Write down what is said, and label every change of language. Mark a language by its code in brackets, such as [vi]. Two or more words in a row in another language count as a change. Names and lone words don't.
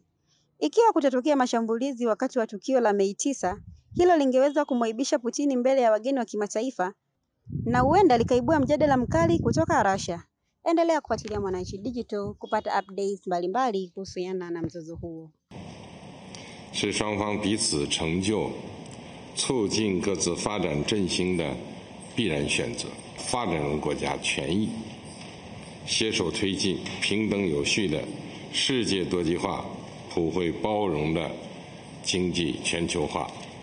[sw] Ikiwa kutatokea mashambulizi wakati wa tukio la Mei 9, hilo lingeweza kumwaibisha Putin mbele ya wageni wa kimataifa na huenda likaibua mjadala mkali kutoka Russia. Endelea kufuatilia Mwananchi Digital kupata updates mbalimbali kuhusiana na mzozo huo. [zh] 是双方彼此成就、促进各自发展振兴的必然选择。发展中国家权益携手推进平等有序的世界多极化、普惠包容的经济全球化。